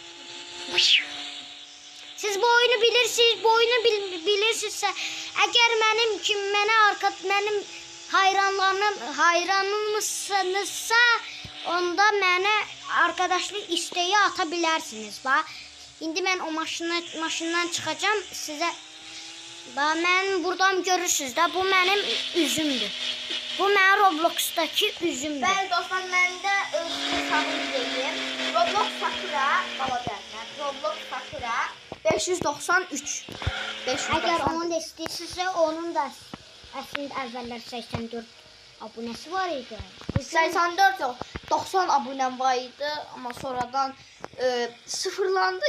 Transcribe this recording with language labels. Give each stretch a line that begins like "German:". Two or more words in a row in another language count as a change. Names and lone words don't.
Azerbaijani: Siz bu oyunu bilirsiniz, bu oyunu bilirsinizsə, əgər mənim hayranımsınızsa, onda mənə arkadaşlıq isteği ata bilərsiniz. Bax, indi mən o maşından çıxacağam sizə. Bax, mən buradan görürsünüz də, bu mənim üzümdür. Bu mənim Roblox'dakı üzümdür.
Turkish: Ben dostlar ben de hesabımı vereyim.
Azerbaijani: Roblox Sakura bala deyirlər. Roblox Sakura 593. 593. Əgər onu da istəyirsinizsə, onun da əslində əvvəllər 84 abunəsi var idi. 84 yox, 90 abunəm var idi, amma sonradan sıfırlandı.